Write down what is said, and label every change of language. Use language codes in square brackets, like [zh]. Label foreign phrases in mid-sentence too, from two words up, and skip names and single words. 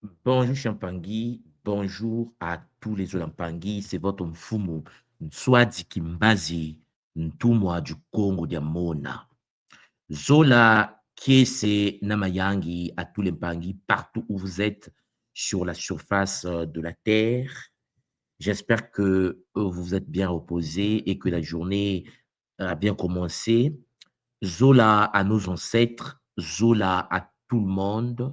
[fr] Bonjour Champangui, bonjour à tous les Olampangui, c'est votre Mfumu Nswadi Kimbazi Ntumwa du Congo Diamona. [kg] Zola Kiese Namayangi [fr] à tous les Mpangui partout où vous êtes sur la surface de la terre. J'espère que vous vous êtes bien reposés et que la journée a bien commencé. Zola à nos ancêtres, Zola à tout le monde.